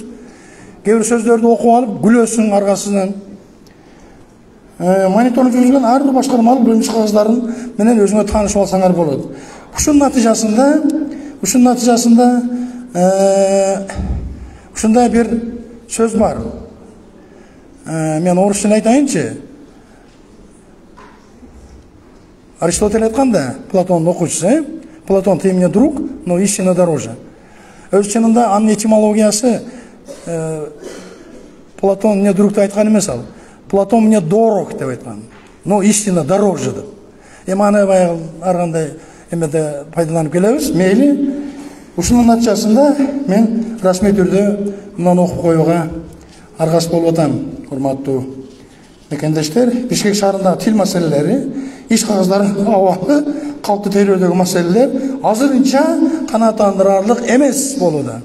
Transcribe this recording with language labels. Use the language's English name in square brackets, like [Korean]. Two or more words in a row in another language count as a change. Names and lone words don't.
[Kyrgyz] Кээ бир сөздөрдү окуп алып күлөсүң аркасынан. Мониторинг жүргүзгөн ар бир башкармалык бөлүм иш кагаздарын менен өзүңө таанышып алсаңар болот. Ушунун натыйжасында ушундай бир сөз бар. Мен орус тилин айтайынчы. Аристотель айтканда, Платонун окуучусу, [Russian] Платон ты мне друг, но истина дороже. [Kyrgyz] Өз чынында анын этимологиясы [Russian] Платон мне друг [Kyrgyz] деп айткан эмес ал. [Russian] Платон мне дорог [Kyrgyz] деп айткан. [Russian] Но истина дороже деп. [Kyrgyz] Эми аны баягы ар кандай эмеде пайдаланып келебиз, мейли. Ушунун натыйжасында мен расмий түрдө мынаны окуп коюуга аргас болуп атам, урматтуу мекендештер. Бишкек шаарындагы тил маселелери, иш кагаздарын абалы, калкты тейлөөдөгү маселелер азырынча канааттандырарлык эмес болууда.